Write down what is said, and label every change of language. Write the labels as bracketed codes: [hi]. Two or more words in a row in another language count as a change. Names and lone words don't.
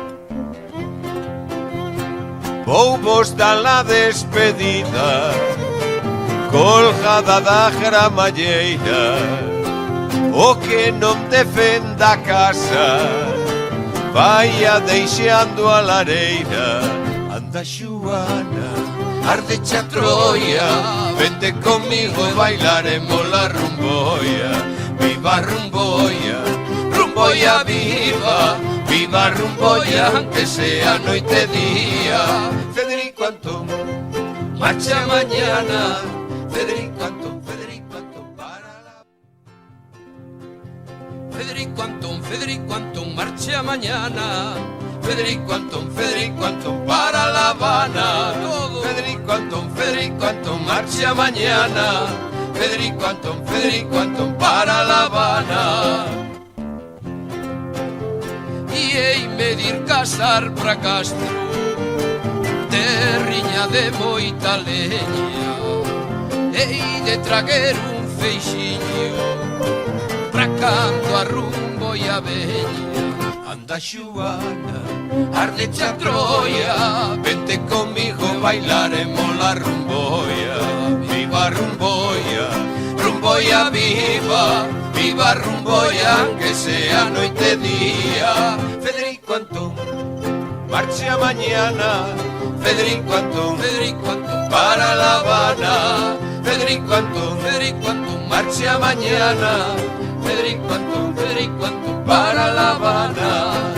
[gl] Vou vos dar la despedida, colgada da gramalleira, o que non defenda a casa, vaia deixando a lareira. Anda Xuana, ardeche a Troia, vente comigo e bailaremos la rumboia. Viva rumboia, rumboia viva, viva rumboia, que sea noite e día. [es] Federico Antón, marcha mañana. Federico Antón para la... Federico Antón, marcha mañana. Federico Antón para La Habana. Federico Antón, marcha mañana. Federico Antón para La Habana. [gl] Y hei medir casar pra Castro, terriña de moita leña, hei de traguer un feixiño pra cando a rumbo e a veña. Anda Xuana, ardecha a Troia, vente comigo, bailaremos la rumboia. Viva rumboia, rumboia viva, viva rumboia, que sea noite e día. [es] Federico Antón, marcha mañana. Federico Antón para La Habana. Federico Antón, marcha mañana. Federico Antón para La Habana.